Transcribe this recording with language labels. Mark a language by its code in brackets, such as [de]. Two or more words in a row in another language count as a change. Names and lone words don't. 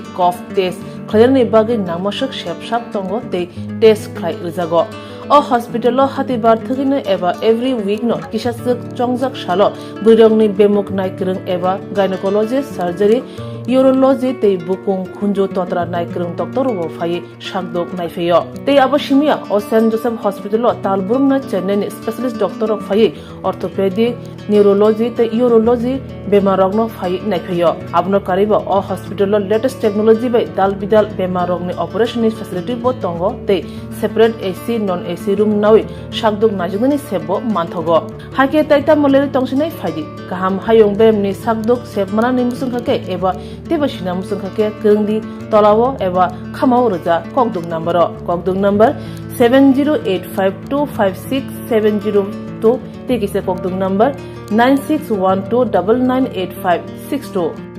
[en] cough test [trp] khlairni bagi namashak shep tongo te test khlai rijago o hospital hati bar thugine eba [en] every week [trp] no kisasuk chongjak salo buirongni bemuk naikrung eba gynecologist surgery urology tei bukung khunjo totra naikrung doctor wo phai shakdok naifeyo tei abashimia o St Joseph Hospital talburung na Chennai [en] specialist doctor [trp] of phai [en] orthopedic neurology [trp] tei urology bemarogno phai naifeyo abno kariba o hospital [en] latest technology [trp] bai dal bidal bemarogni [en] operation facility [trp] bo tongo tei [en] separate AC non AC room [trp] nawi shakdok najugni sebo manthogo hake taita moleri tongsinai phai kaham hayong bemni shakdok sebmana ni musungkhake eba tebasina musungkhake krungdi tolawo eba khamao roja kokduk number 7085256702 tekise kokduk number 9612998562